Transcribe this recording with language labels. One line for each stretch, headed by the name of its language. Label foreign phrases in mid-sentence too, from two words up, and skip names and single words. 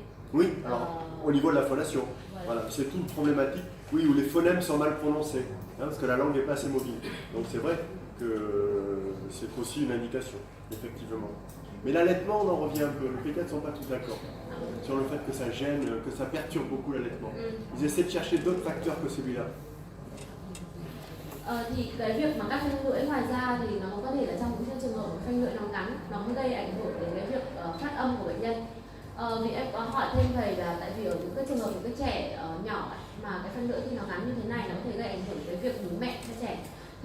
French: Oui, alors au niveau de la phonation, voilà. C'est toute une problématique, oui, où les phonèmes sont mal prononcés, hein, parce que la langue n'est pas assez mobile. Donc c'est vrai que c'est aussi une indication, effectivement. Mais l'allaitement, on en revient un peu. Les pédiatres ne sont pas tous d'accord sur le fait que ça gêne, que ça perturbe beaucoup l'allaitement. Ils essaient de chercher d'autres facteurs que celui-là.
Vietnamese: Thì cái việc mà cắt phanh lưỡi ngoài ra thì nó có thể là trong những trường hợp phanh lưỡi nó ngắn, nó không gây ảnh hưởng đến cái việc phát âm của bệnh nhân. Vì em có hỏi thêm thầy là tại vì ở những cái trường hợp những cái trẻ nhỏ mà cái phanh lưỡi thì nó ngắn như thế này nó có thể gây ảnh hưởng đến việc bú mẹ cho trẻ.